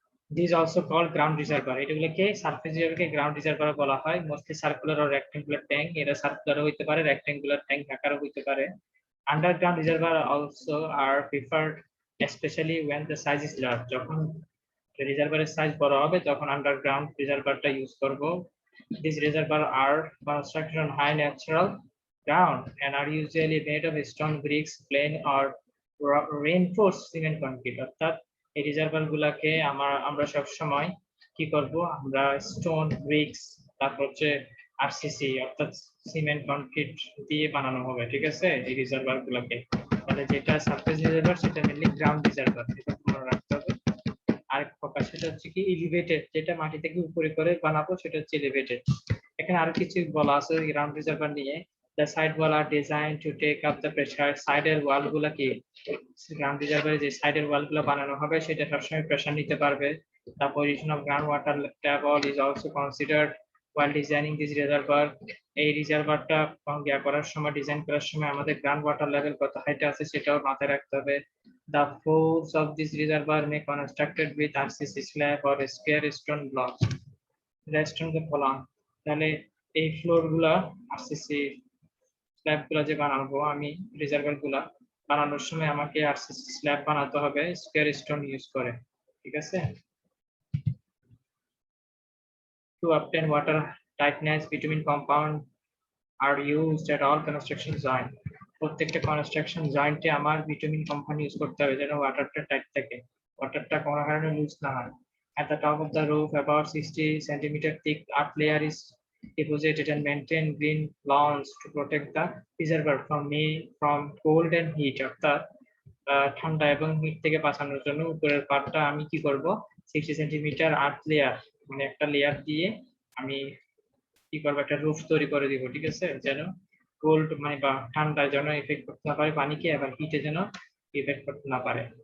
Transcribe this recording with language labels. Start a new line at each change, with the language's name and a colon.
English: This also called ground reservoir.
Bangla: এগুলোকে surface রিজার্ভারকে ground reservoir বলা হয়। মোস্টলি সার্কুলার ও rectangular tank, এরা সার্কুলারও হইতে পারে রেক্টেঙ্গুলার ট্যাঙ্ক আকারও হইতে পারে।
English: Underground reservoir also are preferred specially when the size is large।
Bangla: যখন রিজার্ভারের সাইজ বড় হবে তখন আন্ডারগ্রাউন্ড রিজার্ভারটা ইউজ করব।
English: These reservoirs are constructed on high natural ground and are usually made of stone bricks, plain or reinforced cement concrete।
Bangla: অর্থাৎ এই reservoir গুলাকে আমরা সব সময় কি করব, আমরা স্টোন ব্রিক্স তারপর হচ্ছে আরসিসি অর্থাৎ সিমেন্ট কনক্রিট দিয়ে বানানো হবে, ঠিক আছে এই রিজার্ভার গুলাকে। তাহলে যেটা সারফেস রিজার্ভার সেটা মেইনলি গ্রাউন্ড রিজার্ভার, এটা মনে রাখতে হবে। আরেক প্রকার সেটা হচ্ছে কি এলিভেটেড, যেটা মাটি থেকে উপরে করে বানাবো সেটা হচ্ছে এলিভেটেড। এখানে আরো কিছু বলা আছে গ্রাউন্ড রিজার্ভার নিয়ে।
English: The side wall are designed to take up the pressure.
Bangla: সাইডের ওয়াল গুলা কি গ্রাউন্ড রিজার্ভারে যে সাইডের ওয়াল গুলো বানানো হবে সেটা সবসময় প্রেসার নিতে পারবে।
English: The position of groundwater table is also considered while designing this reservoir.
Bangla: এই রিজার্ভারটা করার সময়, ডিজাইন করার সময় আমাদের গ্রাউন্ড ওয়াটার লেভেল কত হাইটে আছে সেটাও মাথায় রাখতে হবে।
English: The floors of this reservoir may constructed with RCC slab or square stone blocks. Rest on the column.
Bangla: তাহলে এই ফ্লোর গুলা আরসিসি স্ল্যাব গুলা যে বানাবো আমি, রিজার্ভার গুলা বানানোর সময় আমাকে আরসিসি স্ল্যাব বানাতে হবে স্কয়ার স্টোন ইউজ করে, ঠিক আছে।
English: To obtain water tightness between compound are used at all construction joint.
Bangla: প্রত্যেকটা কনস্ট্রাকশন জয়েন্টে আমার বিটুমিন কম্পাউন্ড ইউজ করতে হবে যেন ওয়াটারটা টাইট থাকে, ওয়াটারটা কোনো কারণে লুজ না হয়।
English: At the top of the roof, about 60 centimeter thick earth layer is deposited and maintained green lawns to protect the reservoir from cold and heat.
Bangla: অর্থাৎ ঠান্ডা এবং হিট থেকে বাঁচানোর জন্য উপরের পার্টটা আমি কি করব, 60 সেন্টিমিটার আর্থ লেয়ার মানে একটা লেয়ার দিয়ে আমি কি করবো, একটা রুফ তৈরি করে দিব, ঠিক আছে, যেন কোল্ড মানে বা ঠান্ডায় যেন এফেক্ট করতে না পারে পানিকে, আবার হিটে যেন এফেক্ট করতে না পারে।